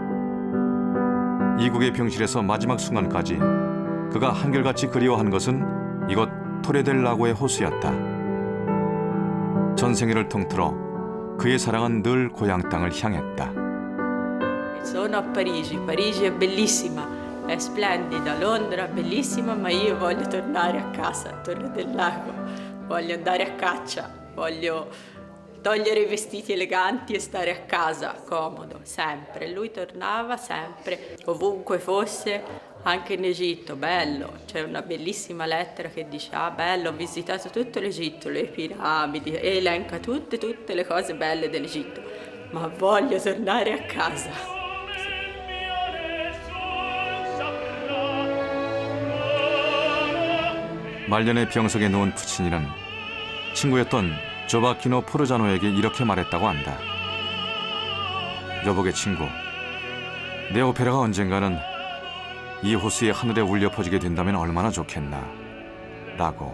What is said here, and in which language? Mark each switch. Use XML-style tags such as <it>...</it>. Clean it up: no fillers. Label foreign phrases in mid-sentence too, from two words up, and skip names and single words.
<ko>이국의 병실에서 마지막 순간까지 그가 한결같이 그리워한 것은 이곳 토레델라고의 호수였다. 전생애를 통틀어 그의 사랑은 늘 고향 땅을 향했다.</ko> <it>Sono a Parigi, Parigi è bellissima, è splendida, Londra bellissima, ma io voglio tornare a casa, a Torre del Lago, voglio andare a caccia, voglio togliere i vestiti eleganti e stare a casa, comodo, sempre. Lui tornava sempre, ovunque fosse, anche in Egitto, bello. C'è una bellissima lettera che dice, ah bello, ho visitato tutto l'Egitto, le piramidi, e elenca tutte le cose belle dell'Egitto, ma voglio tornare a casa.</it> <ko>말년의 병석에 누운 푸치니는 친구였던 조바키노 포르자노에게 이렇게 말했다고 한다. 여보게 친구, 내 오페라가 언젠가는 이 호수의 하늘에 울려 퍼지게 된다면 얼마나 좋겠나 라고.</ko>